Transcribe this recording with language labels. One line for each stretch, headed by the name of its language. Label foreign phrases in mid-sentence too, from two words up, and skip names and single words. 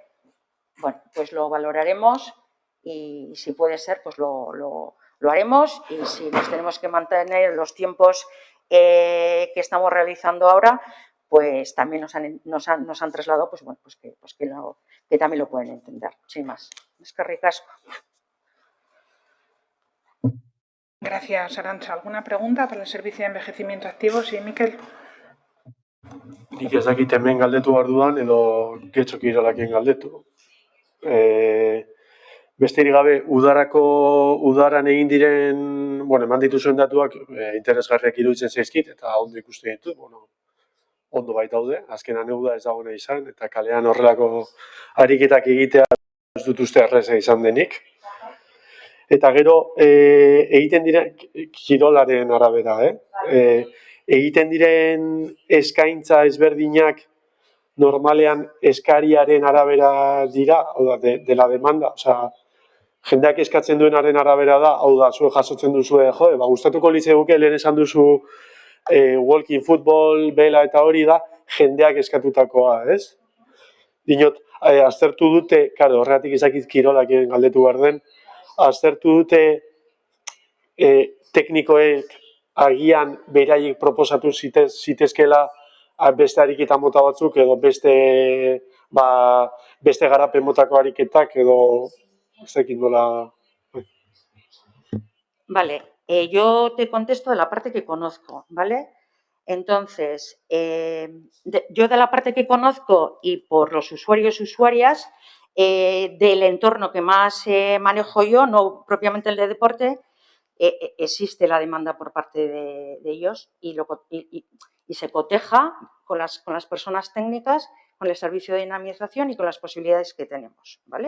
Spanish: Bueno, pues lo valoraremos y si puede ser, pues lo haremos, y si nos tenemos que mantener los tiempos que estamos realizando ahora, pues también nos han trasladado pues, bueno, que también lo pueden entender, sin más.
Basque: Es que ricasco.
Spanish: Gracias, Arantxa. ¿Alguna pregunta para el Servicio de Envejecimiento Activo? Sí, Mikel.
Basque: Nik ez dakit hemen galdetu behar dudan edo Getxo Kirolakien galdetu. Besterik gabe, udaran egin diren, bueno, eman dituzuen datuak interesgarriak iruditzen zaizkit, eta ondo ikusten ditut, bueno, ondo baitaude, azkenan uda ez dagoena izan, eta kalean horrelako ariketak egitea ez dut uste erreza izan denik. Eta gero, egiten diren, kirolaren arabera, egiten diren eskaintza ezberdinak normalean eskariaren arabera dira, hau da,
Spanish: de la demanda,
Basque: osea, jendeak eskatzen duenaren arabera da, hau da, zuek jasotzen duzue, gustatuko litzaiguke lehen esan duzu
English: walking football,
Basque: bela eta hori da, jendeak eskatutakoa, ez? Dinot, aztertu dute, karo, horregatik izakit kirolakien galdetu behar den, aztertu dute teknikoek agian beraiek proposatu zitezkela beste ariketa mota batzuk, edo beste garapen motako ariketak, edo ez dakit nola.
Spanish: Vale, yo te contesto de la parte que conozco, ¿vale? Entonces, yo de la parte que conozco y por los usuarios y usuarias, del entorno que más manejo yo, no propiamente el de deporte, existe la demanda por parte de ellos y se coteja con las personas técnicas, con el servicio de dinamización y con las posibilidades que tenemos, ¿vale?